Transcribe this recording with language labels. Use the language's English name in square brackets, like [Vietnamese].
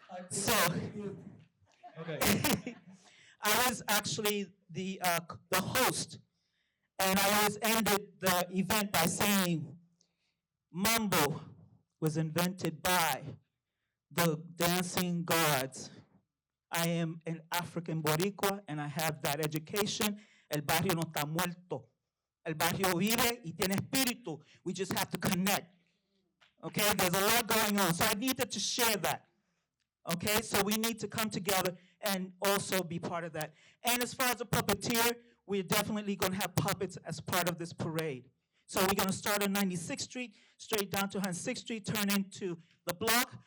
[English] So, okay. I was actually the host, and I always ended the event by saying, Mambo was invented by the dancing gods. I am an African Boricua, and I have that education. [Spanish] El barrio no está muerto. El barrio vive y tiene espíritu. [English] We just have to connect. Okay, there's a lot going on. So I needed to share that. Okay, so we need to come together and also be part of that. And as far as a puppeteer, we're definitely going to have puppets as part of this parade. So we're going to start on 96th Street, straight down to 106th Street, turn into the block.